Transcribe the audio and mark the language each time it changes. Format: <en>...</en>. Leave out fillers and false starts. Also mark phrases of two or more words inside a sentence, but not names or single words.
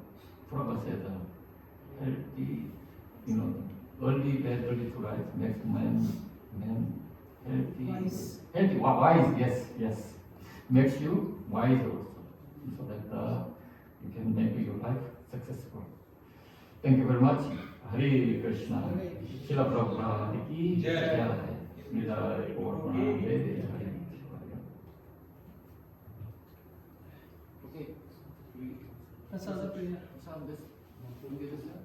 <en>Prabhu said healthy, early bed, early to rise, makes man healthy, wise, yes, makes you wise also, so that you can make your life successful. Thank you very much.</en> <hi>हरे कृष्णा शिला प्रभुपाद की जय निताय गौर प्रणाम हरे</hi> <en>Okay. Prasad, please.</en>